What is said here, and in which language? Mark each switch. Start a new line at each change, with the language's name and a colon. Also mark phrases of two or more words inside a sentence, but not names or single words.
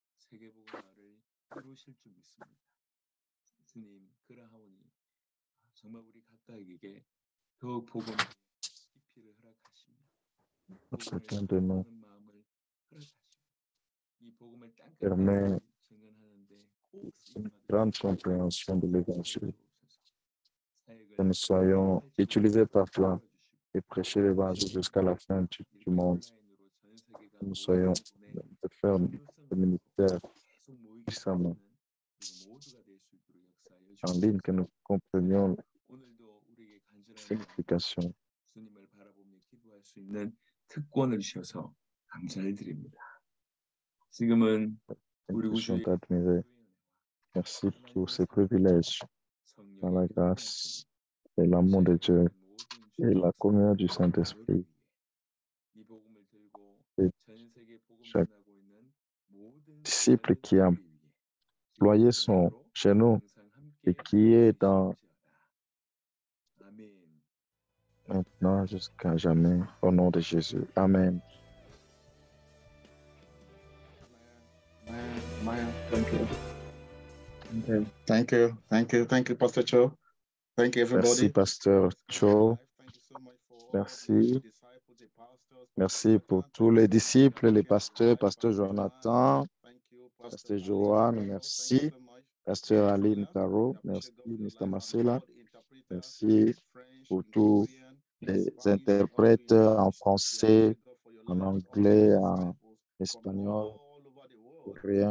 French: Chacun de nous permet une grande compréhension de l'Évangile, que nous soyons utilisés par toi et prêcher l'Évangile jusqu'à la fin du monde. Que nous soyons de faire le ministère puissamment en ligne, que nous comprenions la signification.
Korean: 특권을 주셔서 감사를 드립니다. 지금은 우리 구주의
French: merci pour ces privilèges dans la grâce et l'amour de Dieu et la communion du Saint-Esprit. Et chaque disciple qui a employé son genou et qui est dans maintenant jusqu'à jamais, au nom de Jésus. Amen. Amen.
English: Thank you. Thank you, Pastor Cho. Thank you, everybody.
French: Merci, Pasteur Cho. Merci. Merci pour tous les disciples, les pasteurs, Pasteur Jonathan, Pasteur Joanne, merci. Pasteur Aline Caro, merci. Mr. Marcella, merci pour tous les interprètes en français, en anglais, en espagnol, coréen.